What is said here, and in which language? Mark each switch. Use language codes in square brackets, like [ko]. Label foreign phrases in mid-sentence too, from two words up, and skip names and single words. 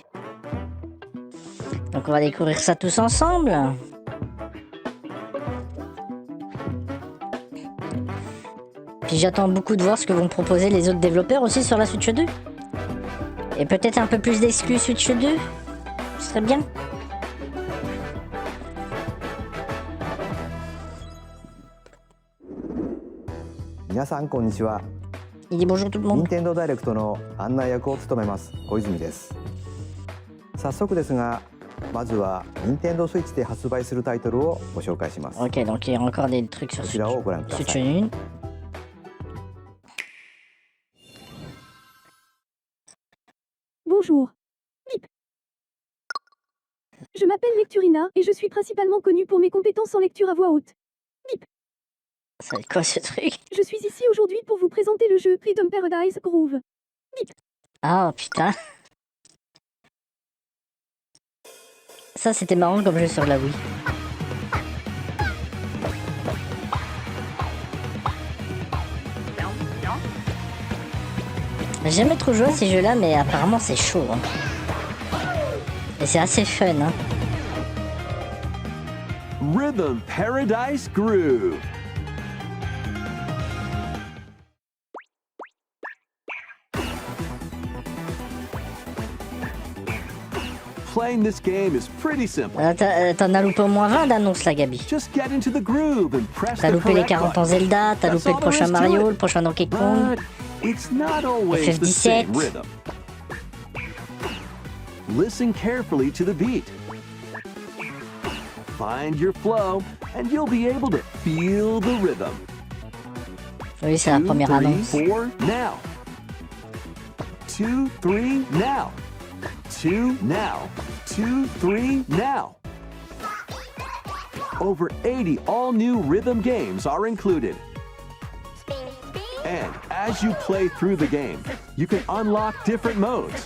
[fr] Donc on va découvrir ça tous ensemble. Puis j'attends beaucoup de voir ce que vont proposer les autres développeurs aussi sur la Switch 2. Et peut-être un peu plus d'exclus Switch 2. Ce serait bien. [ja] みなさん こんにちは. [fr] Il dit bonjour tout le monde. [ja] Nintendo Direct の案内役を務めます小泉です。早速ですが、まずは Nintendo Switch で発売するタイトルをご紹介します。 [fr] Ok, donc il y a encore des trucs sur [ja] こちらをご覧くだ [fr] Switch [ja] さい。 1. [fr] Bonjour. Bip. Je m'appelle Lecturina et je suis principalement connue pour mes compétences en lecture à voix haute. Bip. Ça va être quoi ce truc? Je suis ici aujourd'hui pour vous présenter le jeu Rhythm Paradise Groove. Bip. Ah putain. Ça c'était marrant comme jeu sur la Wii. J'ai jamais trop joué à ces jeux là mais apparemment c'est chaud hein. Et c'est assez fun hein. Rhythm Paradise Groove. [en] Playing this game is pretty simple. [fr] T'en as loupé au moins 20 d'annonces là Gabi. [en] Just get into the groove and press [fr] T'as [en] the [fr] loupé les [en] correct [fr] 40 ans [en] button. [fr] Zelda, t'as [en] That's [fr] loupé le [en] all there [fr] prochain [en] is to [fr] Mario, [en] it. [fr] le prochain Donkey Kong. [en] But it's not always the [fr] FF17. [en] same rhythm. Listen carefully to the beat. Find your flow, and you'll be able to feel the rhythm. [fr] Oui, c'est la [en] 2, [fr] première [en] 3, [fr] annonce. [en] 4, now. 2, 3, now. 2, now. 2, 3, now. Over 80 all-new rhythm games are included. And as you play through the game, you can unlock different modes.